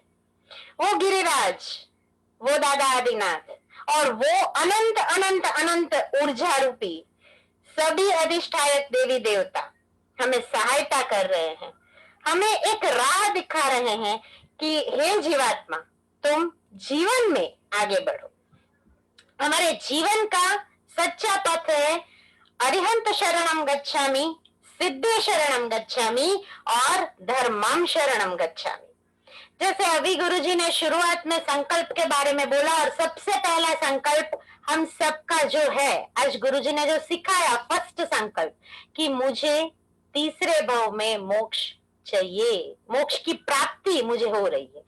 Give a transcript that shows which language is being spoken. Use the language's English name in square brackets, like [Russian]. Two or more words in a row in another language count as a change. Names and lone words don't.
[Hindi] वो गिरिराज, वो दादा आदिनाथ और वो अनंत अनंत अनंत ऊर्जा रूपी सभी अधिष्ठायक देवी देवता हमें सहायता कर रहे हैं, हमें एक राह दिखा रहे हैं कि हे जीवात्मा, तुम जीवन में आगे बढ़ो। हमारे जीवन का सच्चा पथ है [Pali] अरिहंत शरणम गच्छामि, सिद्धे शरणम गच्छामि और धर्मम शरणम गच्छामि। [Hindi] जैसे अभी गुरुजी ने शुरुआत में संकल्प के बारे में बोला, और सबसे पहला संकल्प हम सबका जो है, आज गुरुजी ने जो सिखाया फर्स्ट संकल्प कि मुझे तीसरे भाव में मोक्ष चाहिए, मोक्ष की प्राप्ति मुझे हो रही है।